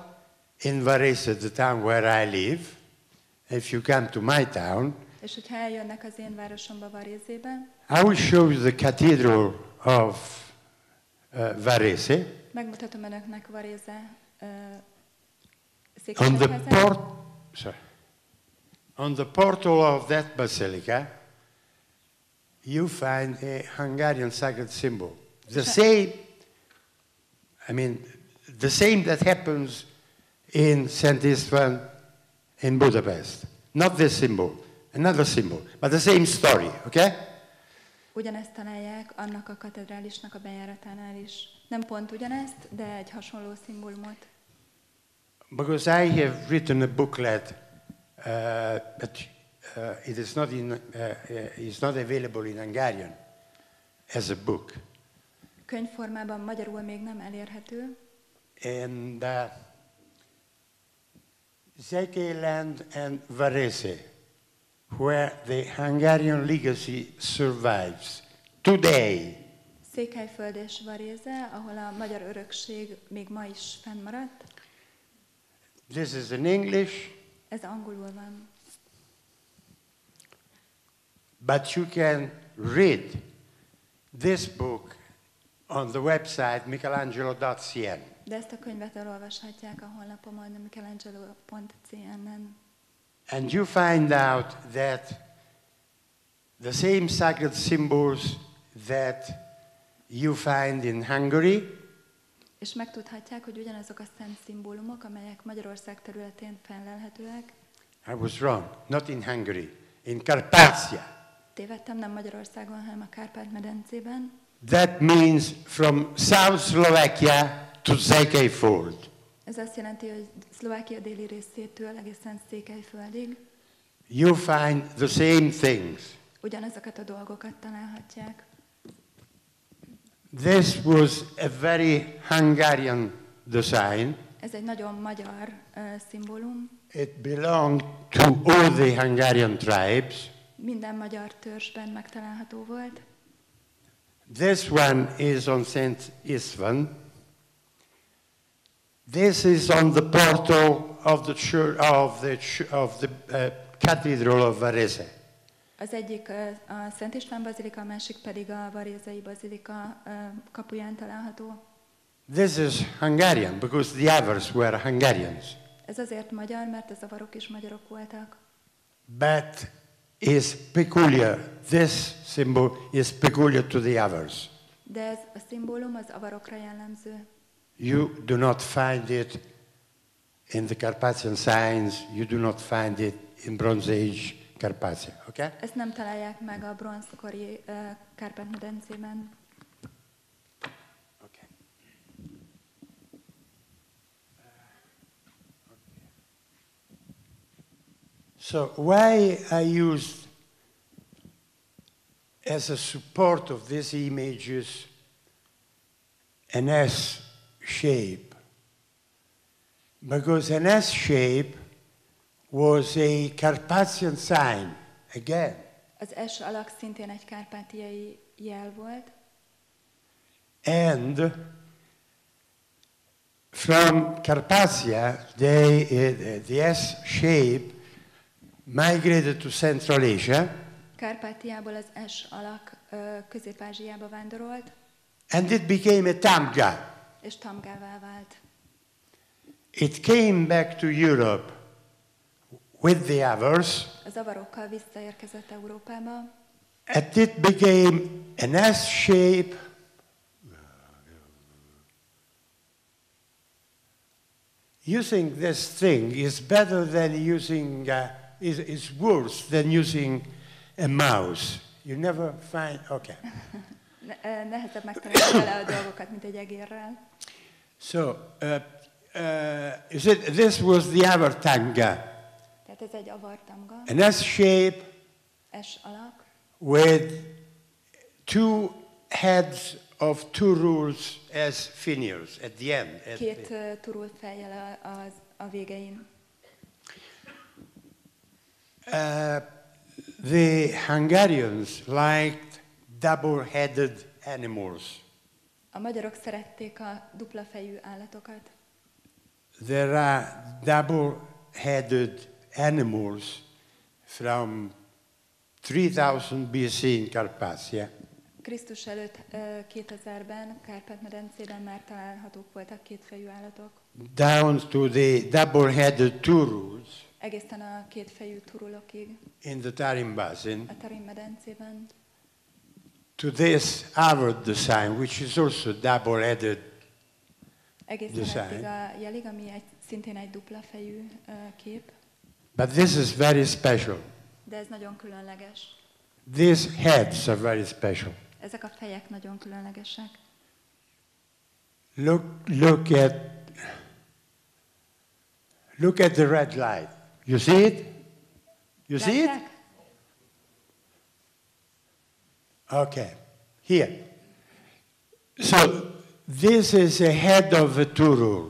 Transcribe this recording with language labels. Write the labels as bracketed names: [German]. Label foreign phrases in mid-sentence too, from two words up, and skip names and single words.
[English] In Varese, the town where I live, if you come to my town, [Hungarian] és hogyha eljönnek az én városomba, Varézébe, [English] I will show you the cathedral of Varese. [Hungarian] megmutatom önöknek Varéze [English] On [Hungarian] székesegyházát. [English] On the portal of that basilica, you find a Hungarian sacred symbol. The same that happens in Szent István in Budapest. Not this symbol, another symbol, but the same story, okay? [Hungarian] Ugyanezt találják annak a katedrálisnak a bejáratánál is. Nem pont ugyanezt, de egy hasonló szimbólumot. [English] Because I have written a booklet, but it is not available in Hungarian as a book. [Hungarian] Könyvformában magyarul még nem elérhető. [English] And Zekeland and Varese, where the Hungarian legacy survives today. [Hungarian] Székelyföld és Varéze, ahol a magyar örökség még ma is fennmaradt. [English] This is in English. [Hungarian] Ez angolul van. [English] But you can read this book on the website michelangelo.cn. [Hungarian] De ezt a könyvet elolvashatják a honlapomon, a michelangelo.cn-en. [English] And you find out that the same sacred symbols that you find in Hungary, [Hungarian] És megtudhatják, hogy ugyanazok a szent szimbólumok, amelyek Magyarország területén fennlelhetőek. [English] I was wrong, not in Hungary, in Carpathia. [Hungarian] Tévedtem, nem Magyarországon, hanem a Kárpát-medencében. [English] That means from South Slovakia to Székelyföld. [Hungarian] Ez azt jelenti, hogy Szlovákia déli részétől egészen Székelyföldig [English] You find the same things. [Hungarian] ugyanazokat a dolgokat találhatják. [English] This was a very Hungarian design. [Hungarian] Ez egy nagyon magyar szimbólum. [English] It belonged to all the Hungarian tribes. [Hungarian] Minden magyar törzsben megtalálható volt. [English] This one is on Szent István. This is on the portal of the church of the Cathedral of Varese. [Hungarian] Az egyik a Szent István bazilika, a másik pedig a varézei bazilika kapuján található. [English] This is Hungarian because the others were Hungarians. [Hungarian] Ez azért magyar, mert az avarok is magyarok voltak. [English] But is peculiar. This symbol is peculiar to the others. [Hungarian] De ez a szimbólum az avarokra jellemző. [English] You do not find it in the Carpathian signs. You do not find it in Bronze Age Carpathia. Okay? [Hungarian] Ezt nem találják meg a bronzkori Kárpát-medencében. [English] Okay. So why I used as a support of these images an S shape? Because an S shape was a Carpathian sign, again. [Hungarian] Az S alak szintén egy kárpátiai jel volt. [English] And from Carpathia, the S shape migrated to Central Asia. [Hungarian] Kárpátiából az S alak Közép-Ázsiába vándorolt. [English] And it became a tamga. [Hungarian] És tamgává vált. [English] it came back to Europe with the Avars. [Hungarian] Az avarokkal visszaérkezett Európába. [English] And it became an S-shape. Using this thing is better than using, is worse than using a mouse. You never find, okay. [Hungarian] Nehezebb megtalálni vele a dolgokat, mint egy egérrel. [English] So, this was the avartanga. [Hungarian] Tehát ez egy avartanga. [English] An S-shape. [Hungarian] S alak. [English] With two heads of turuls as finials at the end. [Hungarian] Két turul fejjel a végein. [English] The Hungarians liked double-headed animals. [Hungarian] A magyarok szerették a dupla fejű állatokat. [English] There are double-headed animals from 3000 BC in Carpathia. [Hungarian] Krisztus előtt 2000-ben Kárpát-medencében már találhatók voltak kétfejű állatok. [English] Down to the double-headed turuls. [Hungarian] Egészen a kétfejű turulokig. [English] In the tarim basin. [Hungarian] A tarim-medencében. [English] To this Avard design, which is also double-headed [Hungarian] egészen eddig a jelig, ami szintén egy dupla fejű kép. [English] But this is very special. [Hungarian] De ez nagyon különleges. [English] These heads are very special. [Hungarian] Ezek a fejek nagyon különlegesek. [English] Look at the red light. You see it? You see it? Okay. Here. So this is a head of a turul.